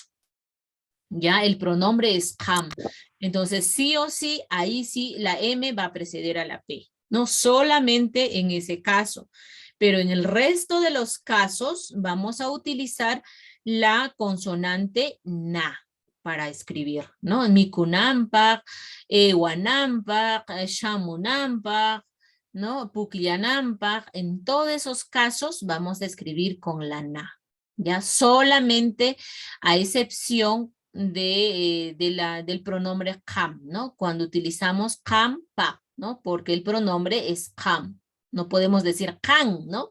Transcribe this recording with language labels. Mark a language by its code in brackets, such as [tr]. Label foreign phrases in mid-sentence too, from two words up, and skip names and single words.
[es] Ya, el pronombre es ham. Entonces, sí o sí, ahí sí la M va a preceder a la P. No solamente en ese caso, pero en el resto de los casos vamos a utilizar la consonante na para escribir, ¿no? [qu] Mikunampak, Ewanampak, Shamunampak, ¿no? Puklianampak. [es] En todos esos casos vamos a escribir con la na. Ya, solamente a excepción del pronombre kam, ¿no? Cuando utilizamos kam, pa, ¿no? Porque el pronombre es kam. No podemos decir kan, ¿no?